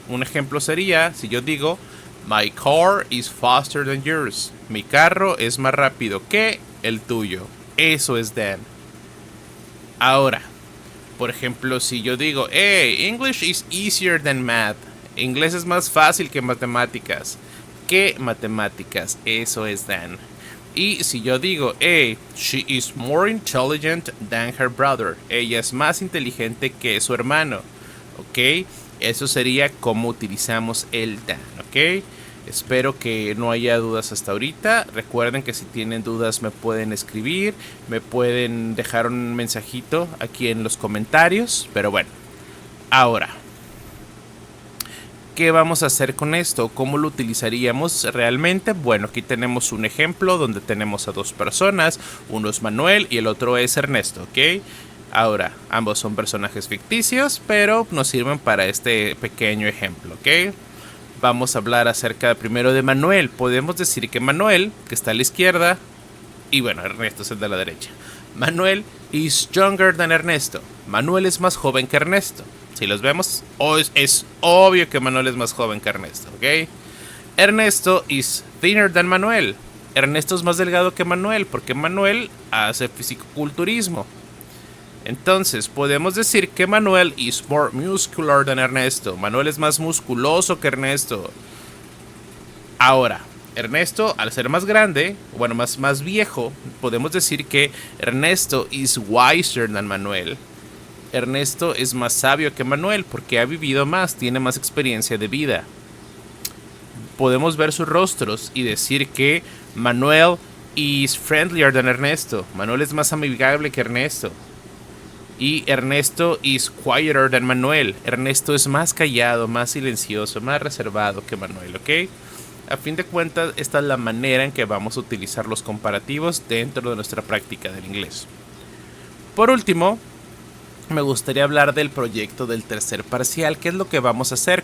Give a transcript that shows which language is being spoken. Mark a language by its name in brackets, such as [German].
[Spanish] Un ejemplo sería si yo digo [English] My car is faster than yours. [Spanish] Mi carro es más rápido que el tuyo. Eso es than. Ahora, por ejemplo, si yo digo, [English] hey, English is easier than math. [Spanish] Inglés es más fácil que matemáticas. ¿Qué matemáticas? Eso es than. Y si yo digo, [English] hey, she is more intelligent than her brother. [Spanish] Ella es más inteligente que su hermano. ¿Ok? Eso sería como utilizamos el than. ¿Ok? Espero que no haya dudas hasta ahorita. Recuerden que si tienen dudas me pueden escribir, me pueden dejar un mensajito aquí en los comentarios. Pero bueno, ahora, ¿qué vamos a hacer con esto? ¿Cómo lo utilizaríamos realmente? Bueno, aquí tenemos un ejemplo donde tenemos a dos personas. Uno es Manuel y el otro es Ernesto, ¿ok? Ahora, ambos son personajes ficticios, pero nos sirven para este pequeño ejemplo, ¿ok? Vamos a hablar acerca primero de Manuel. Podemos decir que Manuel, que está a la izquierda, y bueno, Ernesto es el de la derecha. [English] Manuel is younger than Ernesto. [Spanish] Manuel es más joven que Ernesto. Si los vemos, es obvio que Manuel es más joven que Ernesto, ¿ok? [English] Ernesto is thinner than Manuel. [Spanish] Ernesto es más delgado que Manuel porque Manuel hace fisicoculturismo. Entonces, podemos decir que [English] Manuel is more muscular than Ernesto. [Spanish] Manuel es más musculoso que Ernesto. Ahora, Ernesto, al ser más grande, bueno, más viejo, podemos decir que [English] Ernesto is wiser than Manuel. [Spanish] Ernesto es más sabio que Manuel porque ha vivido más, tiene más experiencia de vida. Podemos ver sus rostros y decir que [English] Manuel is friendlier than Ernesto. [Spanish] Manuel es más amigable que Ernesto. [English] Y Ernesto is quieter than Manuel. [Spanish] Ernesto es más callado, más silencioso, más reservado que Manuel, ¿ok? A fin de cuentas, esta es la manera en que vamos a utilizar los comparativos dentro de nuestra práctica del inglés. Por último, me gustaría hablar del proyecto del tercer parcial. ¿Qué es lo que vamos a hacer?